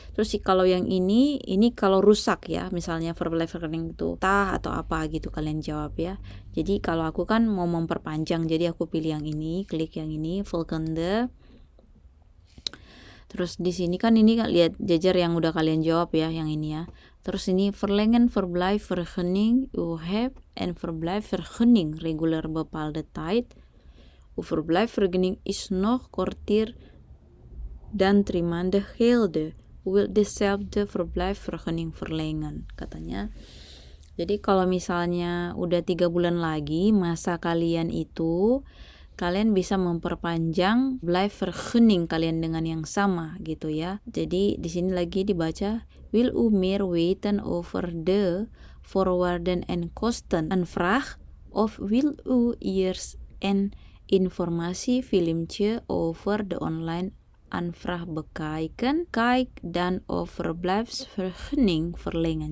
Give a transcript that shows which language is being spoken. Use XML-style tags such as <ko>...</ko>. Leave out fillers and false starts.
<id>Terus kalau yang ini kalau rusak ya, misalnya verblijfvergunning itu tah atau apa gitu, kalian jawab ya. Jadi kalau aku kan mau memperpanjang, jadi aku pilih yang ini, klik yang ini, volgende. Terus di sini kan ini lihat jajar yang udah kalian jawab ya, yang ini ya. Terus ini</id> <nl>verlengen verblijfvergunning u hebt en verblijfvergunning regular bepaalde tijd. Uw verblijfvergunning is nog korter dan 3 maanden gelden. U wilt dezelfde verblijfvergunning verlengen,</nl> <id>katanya. Jadi kalau misalnya udah 3 bulan lagi masa kalian itu, kalian bisa memperpanjang verblijfvergunning kalian dengan yang sama gitu ya. Jadi di sini lagi dibaca,</id> <nl>wil u meer weten over de voorwaarden en kosten aanvraag, of wil u eerst een informatie filmpje over de online aanvraag bekijken, kijk dan of verblijfsvergunning verlengen.</nl>